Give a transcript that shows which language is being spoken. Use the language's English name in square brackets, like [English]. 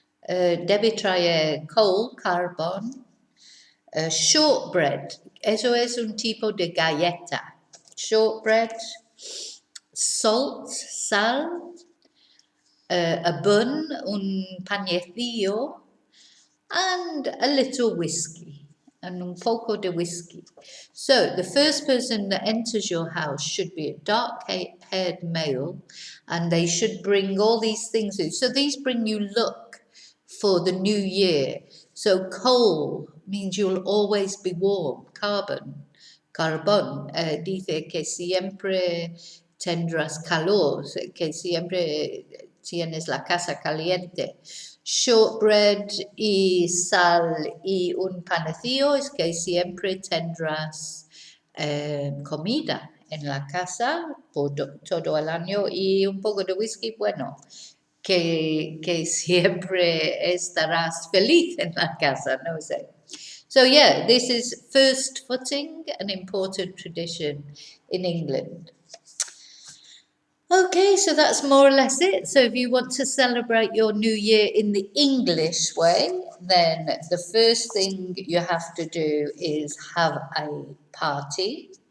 [Spanish] Debe traer coal, carbón, shortbread, eso es un tipo de galleta, shortbread, salt, sal, [English] a bun, [Spanish] un panecillo, [English] and a little whiskey, and [Spanish] un poco de whiskey. [English] So the first person that enters your house should be a dark-haired male, and they should bring all these things in. So these bring you luck for the new year. So coal means you'll always be warm. [Spanish] Carbón dice que siempre tendrás calor, que siempre tienes la casa caliente. Shortbread y sal y un panecillo es que siempre tendrás comida en la casa por todo el año, y un poco de whisky, bueno, que siempre estarás feliz en la casa, no sé. [English] So yeah, this is first footing, an important tradition in England. Okay, so that's more or less it. So if you want to celebrate your new year in the English way, then the first thing you have to do is have a party.